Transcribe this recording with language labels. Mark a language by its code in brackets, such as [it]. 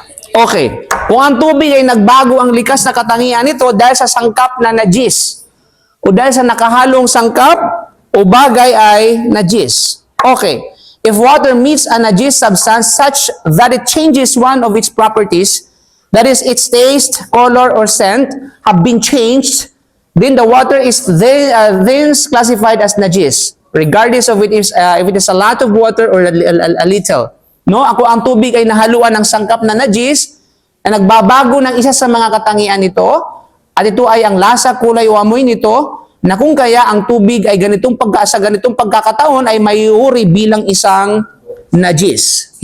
[tl] Okay. Kung ang tubig ay nagbago ang likas na katangian nito dahil sa sangkap na najis o dahil sa nakahalong sangkap o bagay ay najis. Okay. [en] If water meets a najis substance such that it changes one of its properties, that is, its taste, color, or scent, have been changed, then the water is then classified as najis, regardless of if it is a lot of water or a little. [tl] No, ako ang tubig ay nahaluan ng sangkap na najis na nagbabago ng isa sa mga katangian nito at ito ay ang lasa, kulay o amoy nito na kung kaya ang tubig ay ganitong pagkakataon ay mayuri bilang isang najis.